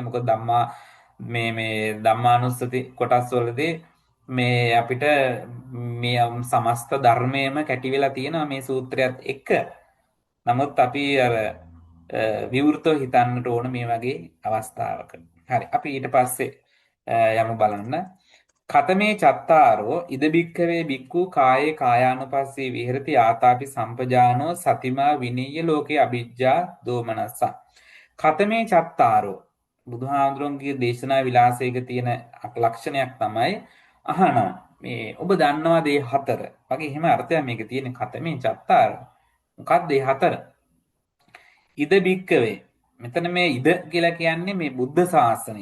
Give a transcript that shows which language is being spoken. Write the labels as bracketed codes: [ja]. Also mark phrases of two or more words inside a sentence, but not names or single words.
[si] මොකද ධම්මා මේ ධම්මානුස්සති කොටස් වලදී මේ අපිට මේ සමස්ත ධර්මයේම කැටි වෙලා තියෙනවා මේ සූත්‍රයත් එක්ක. නමුත් අපි අර විවෘතව හිතන්නට ඕන මේ වගේ අවස්ථාවක. හරි. අපි ඊට පස්සේ යමු බලන්න. [pi] කතමේ චත්තාරෝ ඉද බික්ඛවේ බික්ඛු කායේ කායානුපස්සී විහෙරති ආතාපි සම්පජානෝ සතිමා විනීය ලෝකේ අවිජ්ජා දෝමනස්ස. කතමේ චත්තාරෝ [si] බුදුහාඳුරන්ගේ දේශනා විලාසයක තියෙන ලක්ෂණයක් තමයි අහනවා. මේ ඔබ දන්නවද මේ හතර? වගේ එහෙම අර්ථයක් මේක තියෙන [pi] කතමේ චත්තාරෝ. [si] මොකක්ද මේ හතර? [pi] ඉද බික්කවේ. [si] මෙතන මේ ඉද කියලා කියන්නේ මේ බුද්ධ ශාසනය.